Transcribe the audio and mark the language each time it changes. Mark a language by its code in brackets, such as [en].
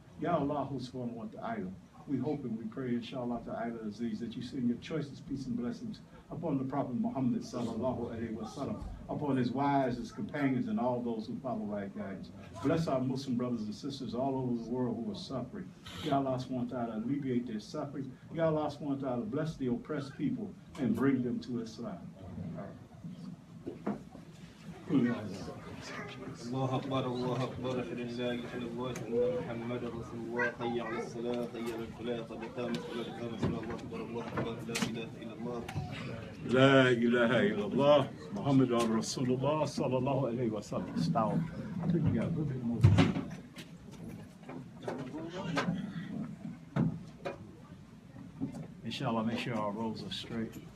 [en] Ya Allah [ar] subhanahu wa ta'ala, [en] we hope and we pray, [ar] inshallah ta'ala aziz, [en] that you send your choicest peace and blessings upon the Prophet Muhammad [ar] sallallahu alayhi wa sallam, [en] upon his wives, his companions, and all those who follow right guidance. Bless our Muslim brothers and sisters all over the world who are suffering. Ya Allah [ar] subhanahu wa ta'ala, [en] alleviate their suffering. Ya Allah subhanahu wa ta'ala, bless the oppressed people and bring them to Islam. [ar] الله أكبر الله أكبر أشهد أن لا إله إلا الله وأن محمدا رسول الله حي على الصلاة حي على الفلاح قد قامت الصلاة قامت الصلاة الله أكبر الله أكبر لا إله إلا الله لا إله إلا الله محمد رسول الله صلى الله عليه وسلم. [en] Stop. I think you got a little bit more. Inshallah, make sure our rows are straight.